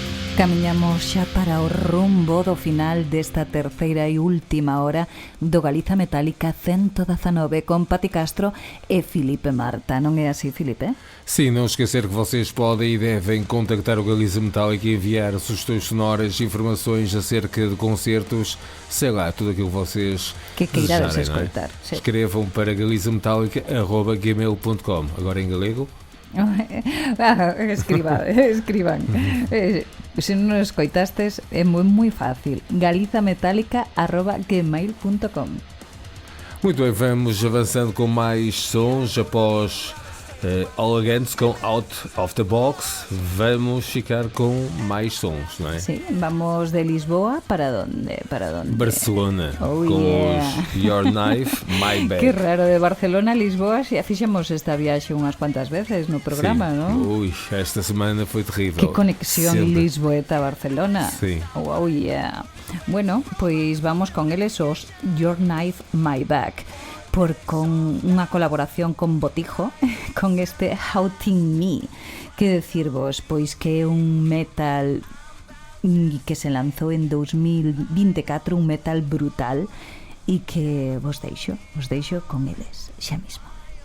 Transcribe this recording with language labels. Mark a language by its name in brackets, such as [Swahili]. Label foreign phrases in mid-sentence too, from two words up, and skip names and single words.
[Galician] Camiñamos xa para o rumbo do final desta terceira e última hora do Galiza Metálica 119 con Pati Castro e Filipe Marta. Non é así, Filipe? [Portuguese] Sim, não esquecer que vocês podem e devem contactar o Galiza Metálica e enviar sugestões sonoras, informações acerca de concertos, sei lá, tudo aquilo que vocês [Galician] que queirades [Portuguese] desejarem, [Galician] escoitar. [Portuguese] não é? [Galician] Sí. [Portuguese] Escrevam para galizametálica@gmail.com. Agora em galego? [Galician] Escriban. Se non nos escoitastes, é moi fácil. galizametálica@gmail.com. [Portuguese] Muito bem, vamos avançando com mais sons após All Against com Out of the Box. Vamos ficar com mais sons, não é? [Galician] Sí, vamos de Lisboa para onde? Barcelona, [English] Oh, [Portuguese] com [English] yeah. [Portuguese] os Your Knife, My Bag. [Galician] Que raro, de Barcelona a Lisboa xa fixemos esta viaxe unhas cuantas veces no programa, [Portuguese] Sim. [Galician] non? [Portuguese] Ui, esta semana foi terrível. [Galician] Que conexión [Portuguese] Sempre. [Galician] Lisboeta-Barcelona. Sí. [English] Oh, yeah. [Galician] Bueno, pois vamos con eles os Your Knife, My Back, con unha colaboración con Botijo, con este Haunting Me. Que decirvos, pois que é un metal que se lanzou en 2024, un metal brutal, e que vos deixo con eles xa mismo.